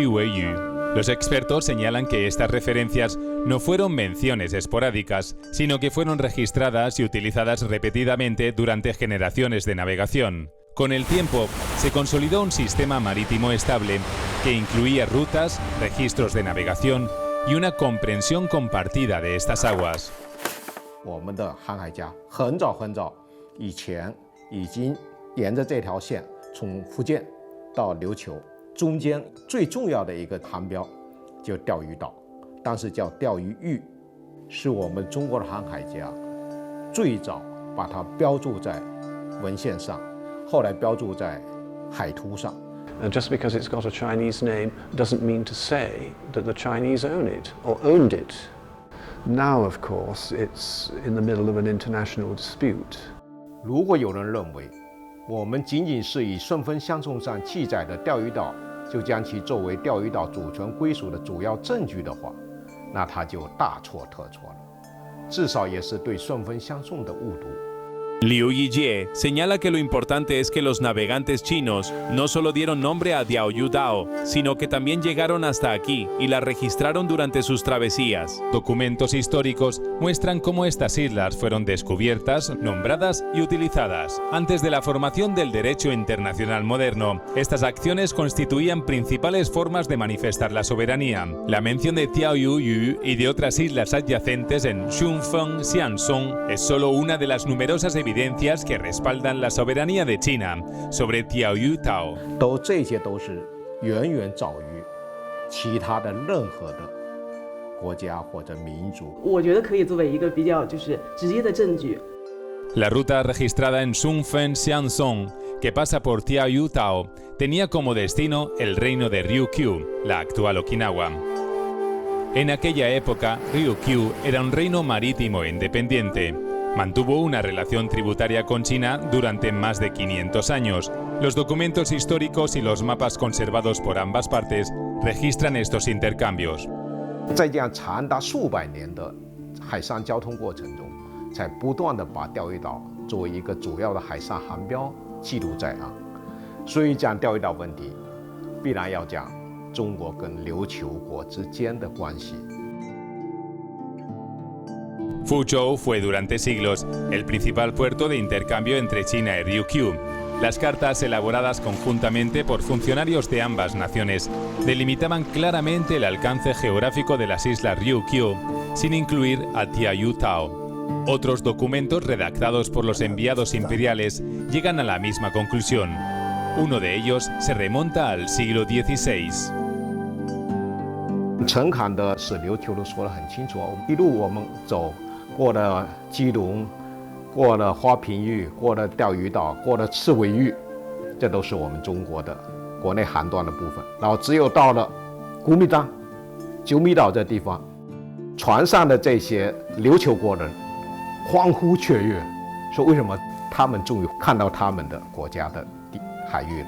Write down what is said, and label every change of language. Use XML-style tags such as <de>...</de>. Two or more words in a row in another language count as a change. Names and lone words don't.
<es>Los expertos señalan que estas referencias no fueron menciones esporádicas, sino que fueron registradas y utilizadas repetidamente durante generaciones de navegación. Con el tiempo, se consolidó un sistema marítimo estable que incluía rutas, registros de navegación y una comprensión compartida de estas aguas.</es> <zh>我们的航海家很早以前已经沿着这条线从福建到琉球，中间最重要的一个航标就钓鱼岛，当时叫钓鱼屿，是我们中国的航海家最早把它标注在文献上，后来标注在海图上。</zh> <en>Just because it's got a Chinese name doesn't mean to say that the Chinese own it or owned it. Now, of course, it's in the middle of an international dispute.</en> <zh>如果有人认为我们仅仅是以顺丰相送上记载的钓鱼岛就将其作为钓鱼岛主权归属的主要证据的话，那他就大错特错了，至少也是对顺丰相送的误读。</zh> <es>Liu Yijie señala que lo importante es que los navegantes chinos no solo dieron nombre a Diaoyu Dao, sino que también llegaron hasta aquí y la registraron durante sus travesías. Documentos históricos muestran cómo estas islas fueron descubiertas, nombradas y utilizadas. Antes de la formación del derecho internacional moderno, estas acciones constituían principales formas de manifestar la soberanía. La mención de Diaoyu y de otras islas adyacentes en Shunfeng, Xiansong es solo una de las numerosas evidencias que respaldan la soberanía de China sobre Diaoyu Tao.</es> <zh>这些都是远远早于其他的任何的国家或者民族。我觉得可以作为一个比较直接的证据。</zh> <es>La ruta registrada en Shunfeng Xiansong, que pasa por Diaoyu Tao, tenía como destino el reino de Ryukyu, la actual Okinawa. En aquella época, Ryukyu era un reino marítimo independiente. Mantuvo una relación tributaria con China durante más de 500 años. Los documentos históricos y los mapas conservados por ambas partes registran estos intercambios.</es> <zh>在这样长达数百年的海上交通过程中，才不断地把钓鱼岛作为一个主要的海上航标记录在案。所以讲钓鱼岛问题，必然要讲中国跟琉球国之间的关系。</zh> <es>Fuzhou fue durante siglos el principal puerto de intercambio entre China y Ryukyu. Las cartas elaboradas conjuntamente por funcionarios de ambas naciones delimitaban claramente el alcance geográfico de las islas Ryukyu, sin incluir a Diaoyu Tao. Otros documentos redactados por los enviados imperiales llegan a la misma conclusión. Uno de ellos se remonta al siglo XVI.</es> <zh>陈侃的史琉球都说得很清楚，一路我们走。过了基隆，过了花瓶峪，过了钓鱼岛，过了赤尾峪，这都是我们中国的国内航段的部分。然后只有到了古米当、九米岛这地方，船上的这些琉球国人欢呼雀跃，说为什么他们终于看到他们的国家的海域了？</zh>